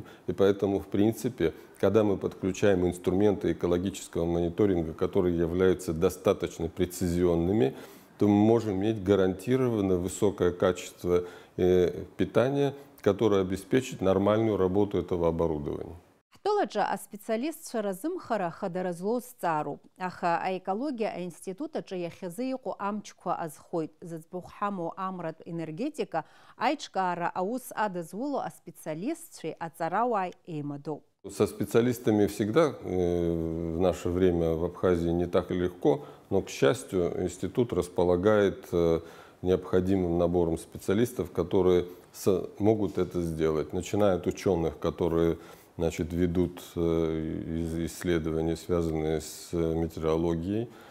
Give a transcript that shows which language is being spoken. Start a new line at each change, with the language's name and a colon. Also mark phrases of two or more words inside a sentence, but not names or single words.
Russian: И поэтому, в принципе, когда мы подключаем инструменты экологического мониторинга, которые являются достаточно прецизионными, то мы можем иметь гарантированно высокое качество питания, которое обеспечит нормальную работу этого оборудования.
Abkhazian: Ҳтәылаҿы аспециалистцәа разымхара хадаразлоз ҵаароуп, аха аекологиа аинститутаҿы иахьазы иҟоу амчқәа азхоит. Зыӡбахә ҳамоу амратә энергетика аиҿкаара аус адызуло аспециалистцәеи аҵарауааи еимадоуп.
Russian: Со специалистами всегда в наше время в Абхазии не так легко, но, к счастью, институт располагает необходимым набором специалистов, которые могут это сделать. Начиная от ученых, которые ведут исследования, связанные с метеорологией,